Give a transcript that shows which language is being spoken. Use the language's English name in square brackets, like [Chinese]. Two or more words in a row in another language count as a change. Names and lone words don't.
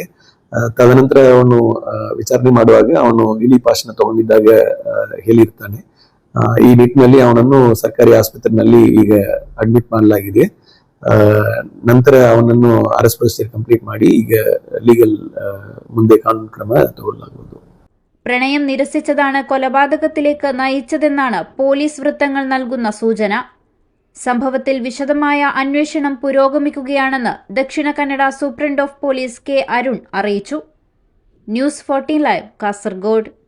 [Kannada] ತದನಂತರ ಅವನು ವಿಚಾರಣೆ ಮಾಡುವಾಗ ಅವನು ಇಲಿ ಪಾಶನ ತಗೊಂಡಿದ್ದಾಗ ಹೇಳಿರ್ತಾನೆ. ಈ ನಿಟ್ಟಿನಲ್ಲಿ ಅವನನ್ನು ಸರ್ಕಾರಿ ಆಸ್ಪತ್ರೆಯಲ್ಲಿ ಈಗ ಅಡ್ಮಿಟ್ ಮಾಡಲಾಗಿದೆ. ನಂತರ ಅವನನ್ನು [English] arrest procedure complete [Kannada] ಮಾಡಿ ಈಗ ലീഗൽ ಮುಂದೆ ಕಾನೂನು ಕ್ರಮ ತಗೊಳ್ಳಲಾಗುವುದು. [Malayalam] പ്രണയം നിരസിച്ചതാണ് കൊലപാതകത്തിലേക്ക് നയിച്ചതെന്നാണ് പോലീസ് വൃത്തങ്ങൾ നൽകുന്ന സൂചന. സംഭവത്തിൽ വിശദമായ അന്വേഷണം പുരോഗമിക്കുകയാണെന്ന് ദക്ഷിണ കന്നഡ [English] superintendent of police [Malayalam] കെ. അരുൺ അറിയിച്ചു. ന്യൂസ് 14 ലൈവ്, കാസർഗോഡ്.